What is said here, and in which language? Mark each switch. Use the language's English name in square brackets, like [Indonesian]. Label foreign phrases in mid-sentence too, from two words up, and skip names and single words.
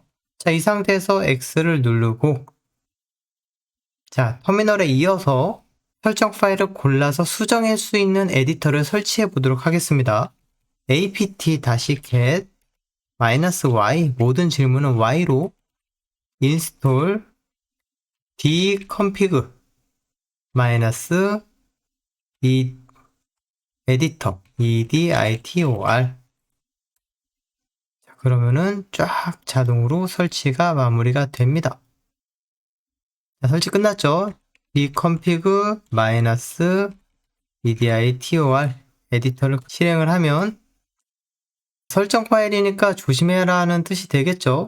[Korean] 자, 이 상태에서 X를 누르고 자, 터미널에 이어서 설정 파일을 골라서 수정할 수 있는 에디터를 설치해 보도록 하겠습니다. [English] apt-get -y [Korean] 모든 질문은 y로 [English] install dconfig -e editor editor. [Korean] 자, 그러면은 쫙 자동으로 설치가 마무리가 됩니다. 자, 설치 끝났죠? dconfig -editor 에디터를 실행을 하면 설정 파일이니까 조심해라 하는 뜻이 되겠죠?